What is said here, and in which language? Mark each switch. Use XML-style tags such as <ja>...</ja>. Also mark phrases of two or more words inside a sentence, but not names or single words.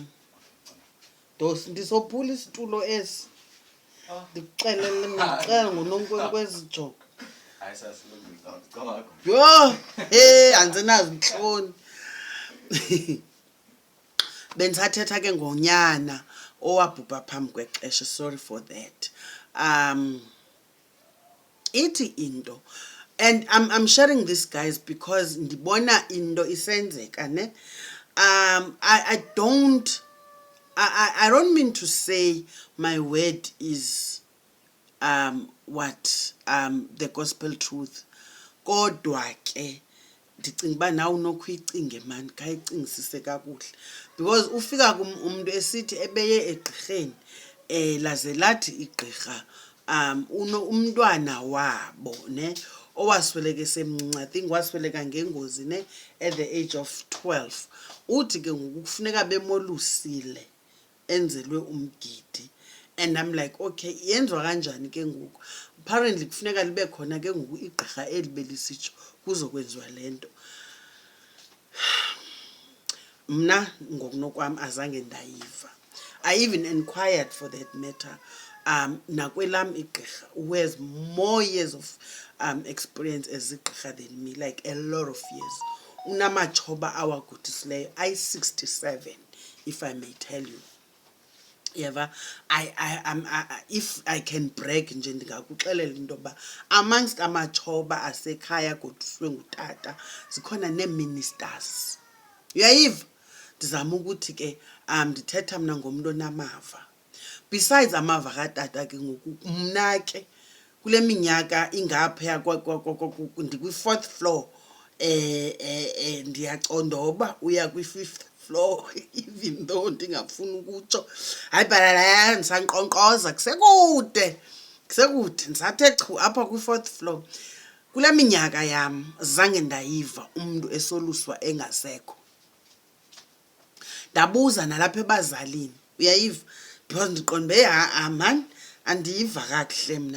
<xh>Dosi ndisophula isitulo esi. Ndikuxelele ndicela ngoNonkwenkwezi jo. Yho, andinazo intloni. Bendisathetha ke ngonyana owabhubha phambi kwexesha.</xh> <en>Sorry for that.</en> <xh>Iti into,</xh> <en>and I'm sharing this, guys, because</en> <xh>ndibona into isenzeka ne.</xh> <en>I don't mean to say my word is the gospel truth.</en> <xh>Kodwa ke ndicinga uba nawe unokhuyicinge man, khayicingisise kakuhle, because ufika umuntu esithi ebeye egqirheni laze lathi igqirha umntwana wabo ne owasweleka esemncinci.</xh> <en>I think</en> <xh>wasweleka ngengozi ne</xh> <en>at the age of 12.</en> <xh>Uthi ke ngoku kufuneka bemolusile enzelwe umgidi.</xh> <en>And I'm like,</en> <xh>okay, yenziwa kanjani ke ngoku? Apparently kufuneka libe khona ke ngoku igqirha elibelisitsho kuzokwenziwa lento. Mna ngokunokwam azange ndayiva.</xh> <en>I even inquired for that matter.</en> <xh>Nakwelam igqirha</xh> <en>who has more years of experience as igqirha than me, like a lot of years.</en> <xh>Unamachoba awagudisileyo I-67,</xh> <en>if I may tell you.</en> <xh>Yeva,</xh> <en>if I can brag</en> <xh>nje ndingakuxelela into yoba amongst amachoba asekhaya goduswe ngutata zikhona nee-ministers. Uyayiva? Ndizama ukuthi ke ndithetha mna ngomntu onamava. Besides amava katata ke ngoku mna ke kule minyaka ingapha</xh> <en>ndikwi-4th floor,</en> <xh>ndiyacondoba uya</xh> <en>kwi-5th floor, even though</en> <xh>ndingafuni ukutsho. Hayi bhalala ndisanqonqoza kusekude ndisathe chu apha</xh> <en>kwi-4th floor.</en> <xh>Kule minyaka yam zange ndayiva umntu esoluswa engasekho. Ndabuza nalapha ebazalini, uyayiva, because ndiqonde man andiyiva kakuhle mna.</xh>